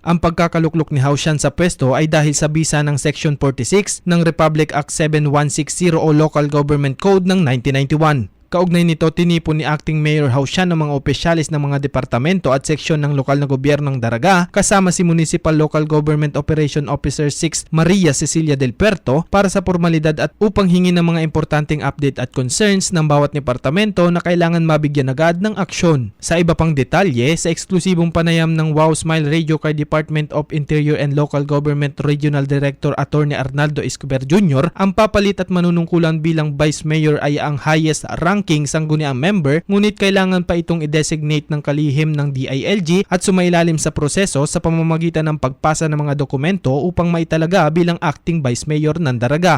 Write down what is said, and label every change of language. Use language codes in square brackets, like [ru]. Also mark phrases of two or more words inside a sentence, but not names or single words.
[tl] Ang pagkakaluklok ni Hausyan sa pwesto ay dahil sa bisa ng Section 46 ng Republic Act 7160 o Local Government Code ng 1991. Kaugnay nito, tinipon ni Acting Mayor Hausyan ng mga opisyalis ng mga departamento at seksyon ng lokal na gobyerno ng Daraga kasama si Municipal Local Government Operation Officer 6 Maria Cecilia Del Puerto para sa formalidad at upang hingi ng mga importanteng update at concerns ng bawat departamento na kailangan mabigyan agad ng aksyon. Sa iba pang detalye, sa eksklusibong panayam ng Wow Smile Radio kay Department of Interior and Local Government Regional Director Attorney Arnaldo Escobar Jr., ang papalit at manunungkulan bilang Vice Mayor ay ang [en] highest ranking [tl] sangguniang member, ngunit kailangan pa itong i-designate ng kalihim ng DILG at sumailalim sa proseso sa pamamagitan ng pagpasa ng mga dokumento upang maitalaga bilang acting Vice Mayor ng Daraga.